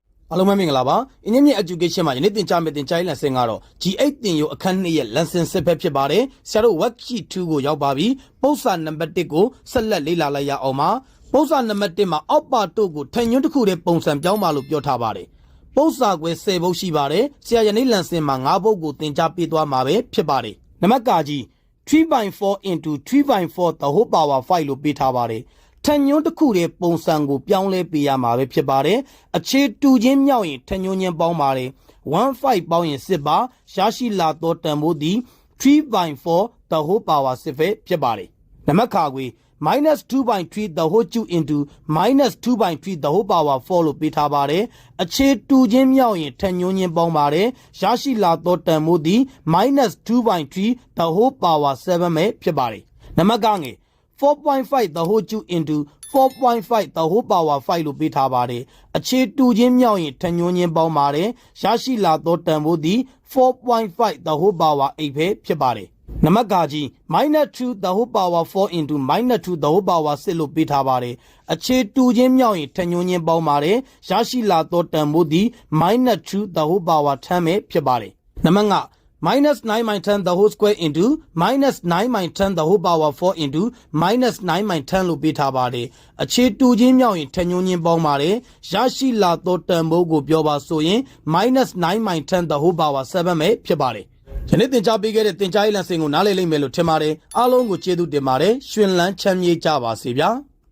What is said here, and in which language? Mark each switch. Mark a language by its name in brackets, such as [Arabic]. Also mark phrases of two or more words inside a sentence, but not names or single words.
[Burmese] အားလုံးပဲမင်္ဂလာပါအင်းမြင့် education မှာယနေ့သင်ကြားမယ့်သင်ကြားရေး lesson ကတော့ G8 သင်ရိုးအခန်း2ရဲ့ lesson 6ပဲဖြစ်ပါတယ်ဆရာတို့ worksheet 2ကိုရောက်ပါပြီပုံစံနံပါတ်1ကိုဆက်လက်လေ့လာလိုက်ရအောင်ပါပုံစံနံပါတ်1မှာအောက်ပါတို့ကိုထင်ညွန်းတစ်ခုတည်းပုံစံပြောင်းပါလို့ပြောထားပါတယ်ပုံစံခွဲ10ပုဒ်ရှိပါတယ်ဆရာယနေ့ lesson မှာ9ပုဒ်ကိုသင်ကြားပေး သွားမှာပဲဖြစ်ပါတယ်နံပါတ်ကကြီး [English] 3/4 into 3/4 the whole power 5 [Burmese] လို့ပေးထားပါတယ်ထညွန်းတစ်ခုတည်းပုံစံကိုပြောင်းလဲပေးရမှာပဲဖြစ်ပါတယ်အခြေတူချင်းမြောက်ရင်ထညွန်းချင်းပေါင်းပါတယ်15ပေါင်းရင်10ပါရရှိလာသောတန်ဖိုးသည် [English] 3/4 the whole power [Burmese] 10 ပဲဖြစ်ပါတယ်နံပါတ်ခါခွေ [English] -2/3 the whole cube into -2/3 the whole power 4 [Burmese] လို့ပေးထားပါတယ်အခြေတူချင်းမြောက်ရင်ထညွန်းချင်းပေါင်းပါတယ်ရရှိလာသောတန်ဖိုးသည် [English] -2/3 the whole power 7 [Burmese] ပဲဖြစ်ပါတယ် နံပါတ်ကငယ် [English] 4.5 the whole cube into 4.5 the whole power 5 [Burmese] လို့ပေးထားပါတယ်အခြေတူချင်းမြောက်ရင်ထညွန်းချင်းပေါင်းပါတယ်ရရှိလာသောတန်ဖိုးသည် [English] 4.5 the whole power 8 [Burmese] ပဲဖြစ်ပါတယ်နံပါတ်ကကြီး [English] -2 the whole power 4 into -2 the whole power 6 [Burmese] လို့ပေးထားပါတယ်အခြေ တူချင်းမြောက်ရင်ထညွန်းချင်းပေါင်းပါတယ်ရရှိလာသောတန်ဖိုးသည် [English] -2 the whole power 10 [Burmese] ပဲဖြစ်ပါတယ်နံပါတ်5 [English] -9/10 the whole square into -9/10 the whole power 4 into -9/10 [Burmese] လို့ပေးထားပါတယ်အခြေတူချင်းမြောက်ရင်ထညွန်းချင်းပေါင်းပါတယ်ရရှိလာသောတန်ဖိုးကိုပြောပါဆိုရင် [English] -9/10 the whole power 7 [Burmese] ပဲဖြစ်ပါတယ်ယနေ့သင်ကြားပေးခဲ့တဲ့သင်ကြားရေး lesson ကိုနားလည်လိမ့်မယ်လို့ထင်ပါတယ်အားလုံးကိုကျေးဇူးတင်ပါတယ်ရှင်လန်းချမ်းမြေ့ကြပါစေဗျာ